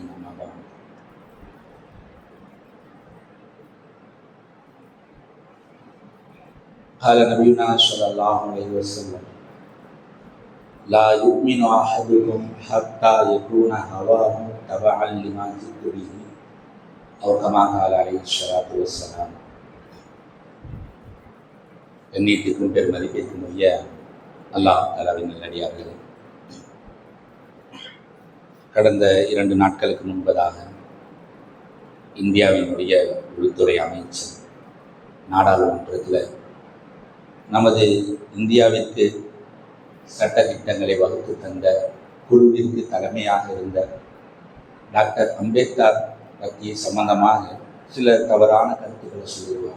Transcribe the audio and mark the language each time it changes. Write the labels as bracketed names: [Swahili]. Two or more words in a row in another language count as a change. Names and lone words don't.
[Arabic] أما بعد، قال نبينا صلى الله عليه وسلم: لا يؤمن أحدكم حتى يكون هواه تبعا لما جئت به، أو كما قال عليه الصلاة والسلام. [Tamil] எண்ணிட்டுக்கும் பெருமதிப்பிற்குரிய அல்லாஹ் தஆலாவின் நல்லடியார்களே, கடந்த 2 நாட்களுக்கு முன்பதாக இந்தியாவினுடைய உள்துறை அமைச்சர் நாடாளுமன்றத்தில் நமது இந்தியாவிற்கு சட்ட திட்டங்களை வகுத்து தந்த குழுவிற்கு தலைமையாக இருந்த டாக்டர் அம்பேத்கர் பற்றி சம்பந்தமாக சில தவறான கருத்துக்களை சொல்லுவார்.